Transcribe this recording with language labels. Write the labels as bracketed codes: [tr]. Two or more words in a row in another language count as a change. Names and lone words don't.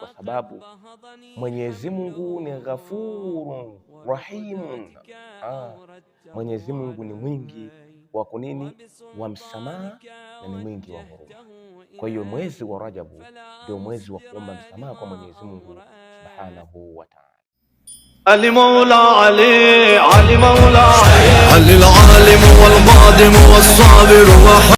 [sw] Kwa sababu Mwenyezi Mungu ni [ar] غفور رحيم. [sw] Mwenyezi Mungu ni mwingi wa kunini, wa msamaha, na ni mwingi wa huruma. Kwa hiyo mwezi wa Rajabu ndio mwezi wa kuomba msamaha kwa Mwenyezi Mungu subhanahu wa ta'ala. [ar] علي مولا علي علي مولا علي العالم والقادم والصابر